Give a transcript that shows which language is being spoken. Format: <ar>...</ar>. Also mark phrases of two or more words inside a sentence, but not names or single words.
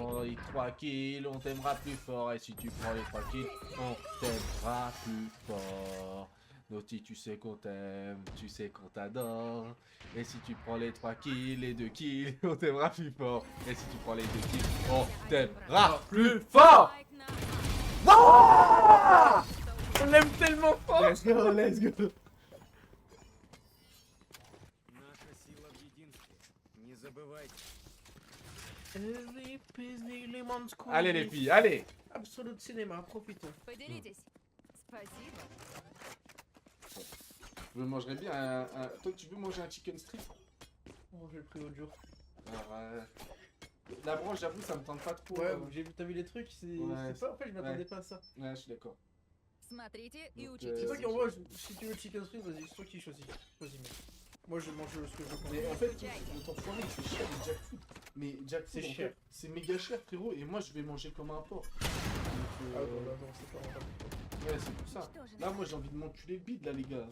<fr>prends les 3 kills, on t'aimera plus fort. Et si tu prends les 3 kills, on t'aimera plus fort. Naughty, tu sais qu'on t'aime, tu sais qu'on t'adore. Et si tu prends les 3 kills, les 2 kills, on t'aimera plus fort. Et si tu prends les 2 kills, on t'aimera plus fort.</fr> <ru>Spike на...</ru> <fr>On l'aime tellement fort.</fr> <en>Let's go, let's go.</en> <ru>Наша сила в единстве. Не забывайте.</ru> <fr>Allez les filles, allez.</fr> <en>Absolute cinéma,</en> <fr>profitons.</fr> <ru>Поделитесь. Спасибо.</ru> <fr>Je mangerais bien un... Toi, tu veux manger un</fr> <en>chicken strip?</en> <fr>Oh, j'ai pris l'autre jour. Alors, la branche, j'avoue, ça me tente pas trop. Ouais, t'as vu les trucs, c'est Ouais, pas... En fait, je m'attendais ouais. pas à ça. Ouais, je suis d'accord.</fr> <ru>Смотрите и</ru> <fr>Donc,</fr> <ru>учитесь.</ru> <fr>C'est toi qui envoie, si tu veux</fr> <en>chicken strip,</en> <fr>vas-y, c'est toi qui choisis. Choisis, mec. Moi, je mange ce que je veux. Mais en fait, notre enfoiré, c'est cher les jackfood. Mais jackfood, C'est en cher. fait, c'est méga cher, frérot. Et moi, je vais manger comme un porc. Donc, Ah non, non, c'est pas rentable. ouais, c'est pour ça. Là, moi, j'ai envie de m'enculer le bide, là, les gars.</fr>